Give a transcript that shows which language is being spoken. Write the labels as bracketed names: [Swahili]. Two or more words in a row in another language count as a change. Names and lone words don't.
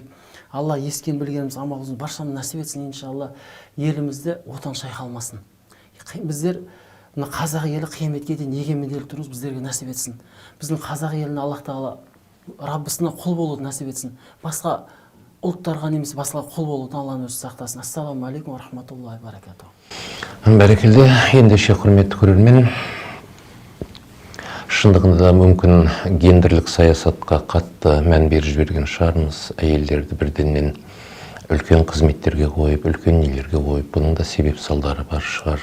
[Kazakh] Алла ескен білгеніміз амал қылуымыз баршамыз насип етсін, иншалла. Елімізде отан шайқалмасын. Біздер мына қазақ елі қияметке дейін егеменді ел тұрмыз, біздерге насип етсін. Біздің қазақ еліне Аллах тағала Раббысына құл болуды насип етсін. Басқа ұлттарға немесе басқа құл болудан Алланың өзі сақтасын. [Arabic] السلام عليكم ورحمة الله وبركاته. [Kazakh] Бәрекелді, ендеше құрметті көрермен, шындығында мүмкін гендерлік саясатқа қатты мән беріп жіберген шығармыз. Әйелдерді бірденнен үлкен қызметтерге қойып, үлкен нелерге қойып, бұның да себеп салдары бар шығар.